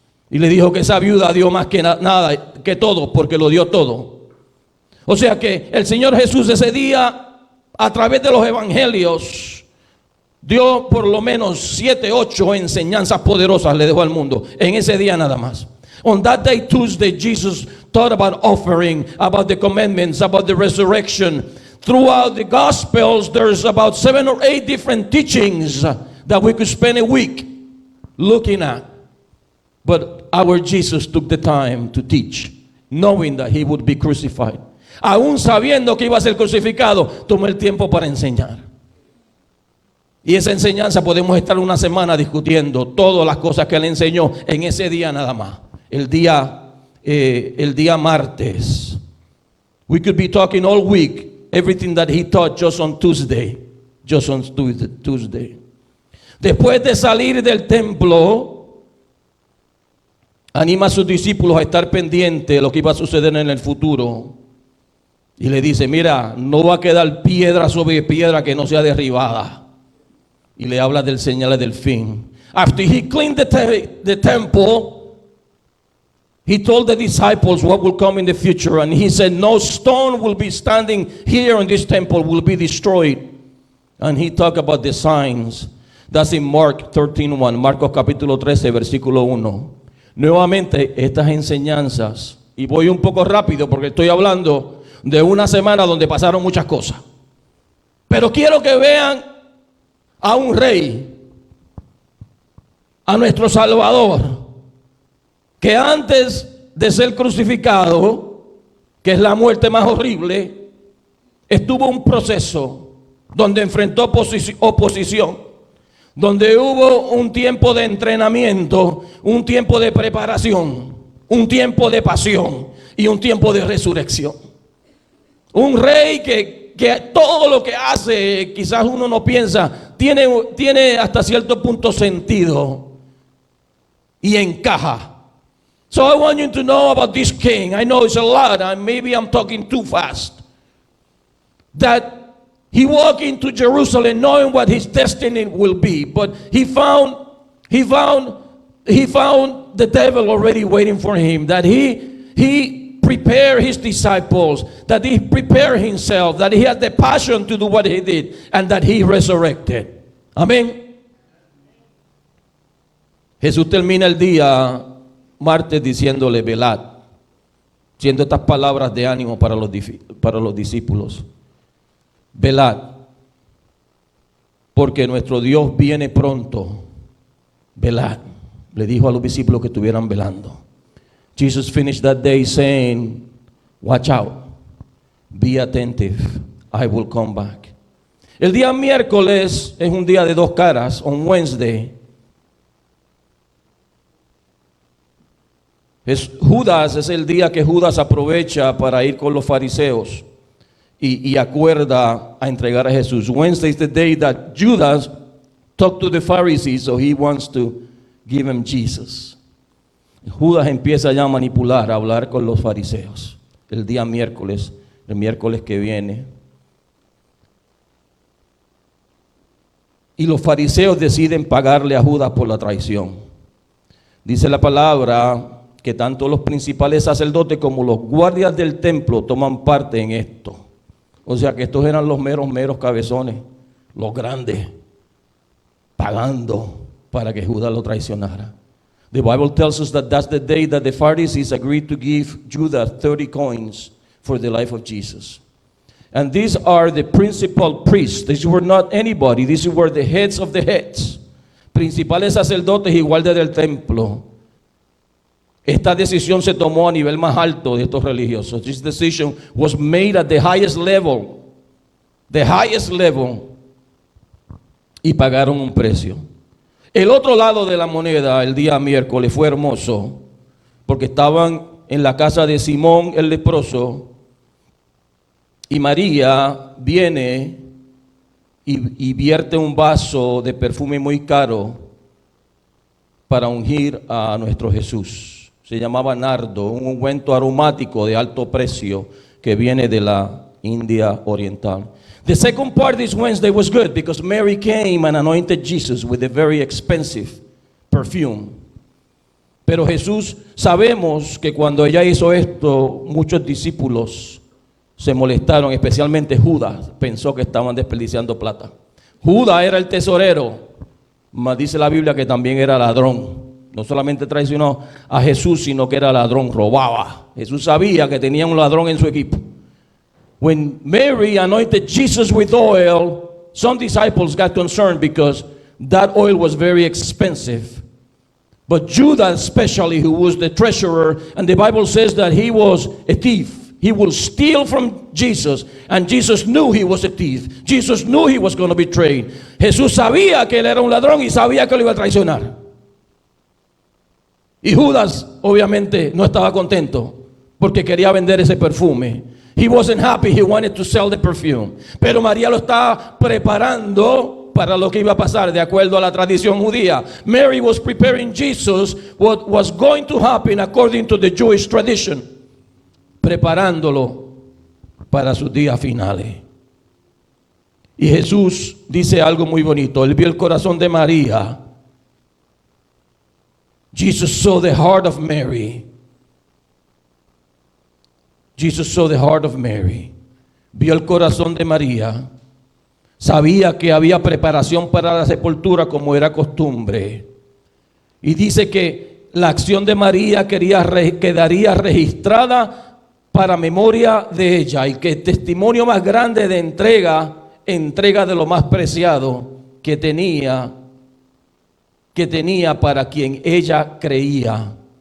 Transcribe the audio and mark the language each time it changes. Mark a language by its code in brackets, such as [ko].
[es] Y le dijo que esa viuda dio más que nada, que todo, porque lo dio todo. O sea que el Señor Jesús ese día, a través de los evangelios, dio por lo menos 7, 8 enseñanzas poderosas, le dejó al mundo, en ese día nada más. [en] On that day, Tuesday, Jesus taught about offering, about the commandments, about the resurrection. Throughout the Gospels, there's about 7 or 8 different teachings that we could spend a week looking at. But our Jesus took the time to teach, knowing that he would be crucified. [es] Aún sabiendo que iba a ser crucificado, tomó el tiempo para enseñar. Y esa enseñanza podemos estar una semana discutiendo todas las cosas que él enseñó en ese día nada más. El día martes. [en] We could be talking all week everything that he taught just on Tuesday. Just on Tuesday. [es] Después de salir del templo, anima a sus discípulos a estar pendientes de lo que iba a suceder en el futuro. Y le dice, mira, no va a quedar piedra sobre piedra que no sea derribada. Y le habla del señal del fin. [en] After he cleaned the temple, he told the disciples what will come in the future. And he said, no stone will be standing here in this temple will be destroyed. And he talked about the signs. That's in Mark 13:1. [es] Marcos capítulo 13, versículo 1. Nuevamente, estas enseñanzas. Y voy un poco rápido porque estoy hablando de una semana donde pasaron muchas cosas. Pero quiero que vean a un rey, a nuestro Salvador, que antes de ser crucificado, que es la muerte más horrible, estuvo un proceso donde enfrentó oposición, donde hubo un tiempo de entrenamiento, un tiempo de preparación, un tiempo de pasión y un tiempo de resurrección. Un rey que todo lo que hace, quizás uno no piensa, tiene hasta cierto punto sentido y encaja. [en] So I want you to know about this king. I know it's a lot, and maybe I'm talking too fast. That he walked into Jerusalem knowing what his destiny will be, but he found the devil already waiting for him. That he prepared his disciples, that he prepared himself, that he had the passion to do what he did, and that he resurrected. [es] Amén. Jesús termina el día martes diciéndole, velad, siendo estas palabras de ánimo para los discípulos. Velad, porque nuestro Dios viene pronto. Velad. Le dijo a los discípulos que estuvieran velando. [en] Jesus finished that day saying, watch out, be attentive, I will come back. [es] El día miércoles es un día de dos caras. [en] On Wednesday, [es] Judas es el día que Judas aprovecha para ir con los fariseos y acuerda a entregar a Jesús. [en] Wednesday is the day that Judas talked to the Pharisees, so he wants to give him Jesus. [es] Judas empieza ya a manipular, a hablar con los fariseos. El día miércoles, el miércoles que viene. Y los fariseos deciden pagarle a Judas por la traición. Dice la palabra que tanto los principales sacerdotes como los guardias del templo toman parte en esto. O sea que estos eran los meros cabezones, los grandes, pagando para que Judas lo traicionara. [en] The Bible tells us that that's the day that the Pharisees agreed to give Judas 30 coins for the life of Jesus. And these are the principal priests. These were not anybody. These were the heads of the heads. [es] Principales sacerdotes y guardias del templo. Esta decisión se tomó a nivel más alto de estos religiosos. [en] This decision was made at the highest level. The highest level. [es] Y pagaron un precio. El otro lado de la moneda, el día miércoles, fue hermoso, porque estaban en la casa de Simón el leproso, y María viene y vierte un vaso de perfume muy caro para ungir a nuestro Jesús. Se llamaba nardo, un ungüento aromático de alto precio que viene de la India oriental. [en] The second part this Wednesday was good because Mary came and anointed Jesus with a very expensive perfume. [es] Pero Jesús, sabemos que cuando ella hizo esto, muchos discípulos se molestaron, especialmente Judas, pensó que estaban desperdiciando plata. Judas era el tesorero, mas dice la Biblia que también era ladrón. No solamente traicionó a Jesús, sino que era ladrón, robaba. Jesús sabía que tenía un ladrón en su equipo. [en] When Mary anointed Jesus with oil, some disciples got concerned because that oil was very expensive. But Judas especially, who was the treasurer, and the Bible says that he was a thief. He will steal from Jesus, and Jesus knew he was a thief. Jesus knew he was going to betray. [es] Jesús sabía que él era un ladrón y sabía que lo iba a traicionar. Y Judas obviamente no estaba contento porque quería vender ese perfume. [en] He wasn't happy, he wanted to sell the perfume. [es] Pero María lo estaba preparando para lo que iba a pasar de acuerdo a la tradición judía. [en] Mary was preparing Jesus what was going to happen according to the Jewish tradition. [es] Preparándolo para sus días finales. Y Jesús dice algo muy bonito. Él vio el corazón de María. [en] Jesus saw the heart of Mary. Jesus saw the heart of Mary. [es] Vio el corazón de María. Sabía que había preparación para la sepultura como era costumbre. Y dice que la acción de María quedaría registrada para memoria de ella. Y que el testimonio más grande de entrega de lo más preciado que tenía para quien ella creía.